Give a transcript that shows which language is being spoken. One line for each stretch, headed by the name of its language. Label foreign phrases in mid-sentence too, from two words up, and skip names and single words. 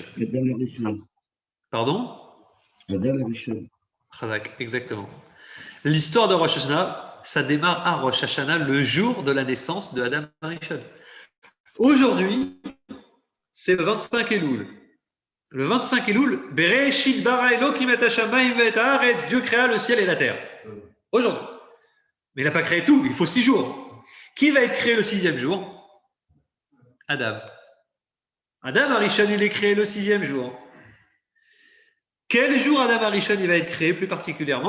French: Pardon? Adam Arishon. Chazak, exactement. L'histoire de Rosh Hashanah, ça démarre à Rosh Hashanah, le jour de la naissance de Adam Arishon. Aujourd'hui, c'est le 25 Elul.
Hebrew: Le 25 Elul, בראשית ברא אלוקים את השמים ואת הארץ,
French: Dieu créa le ciel et la terre. Aujourd'hui. Mais il n'a pas créé tout, il faut 6 jours. Qui va être créé le 6e jour? Adam. Adam Arishon, il est créé le 6e jour. Quel jour Adam Arishon il va être créé plus particulièrement?